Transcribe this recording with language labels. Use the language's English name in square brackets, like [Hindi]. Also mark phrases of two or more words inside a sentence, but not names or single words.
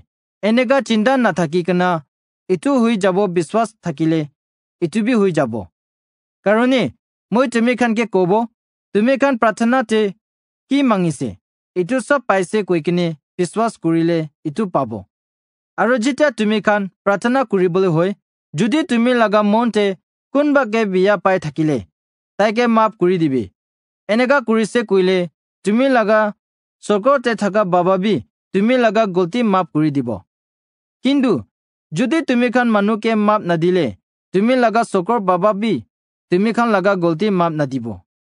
[Naga Pidgin] Enega chinda na thaki kana itu hui jabo biswas thakile itu bi hui jabo. Karone moi tumi khan ke kobo tumi khan prathana te ki mangise itu sob paise koi kine biswas kurile itu pabo. Aro jitya tumi khan prathana kuribole hoy judi tumi laga monte kunba ke biya pai thakile taike map kuri dibi. Enega kurise koile tumi laga sokor te thaka baba bi tumi laga golti map kuri dibo. Kindu jodi tumi khan manu ke map na dile tumi laga sokor baba bi tumi khan laga golti map na dibo.